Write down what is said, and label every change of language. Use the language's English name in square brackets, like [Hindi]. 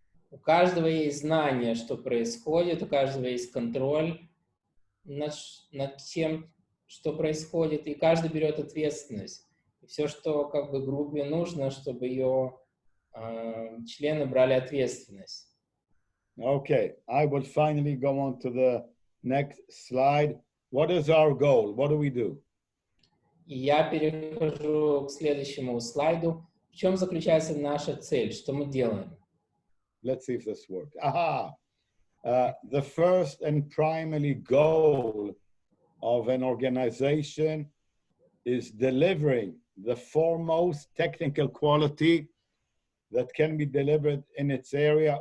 [Russian] У каждого есть знание, что происходит, у каждого есть контроль над тем, что происходит, и каждый берет ответственность. И все, что как бы группе нужно, чтобы ее члены брали ответственность. [English] Okay, I will finally go on to the next slide. What is our goal? What do we do? [Russian] И я перехожу к следующему слайду. В чем заключается наша цель? Что мы делаем? [English] Let's see if this works. Aha! The first and primary goal of an organization is delivering the foremost technical quality that can be delivered in its area.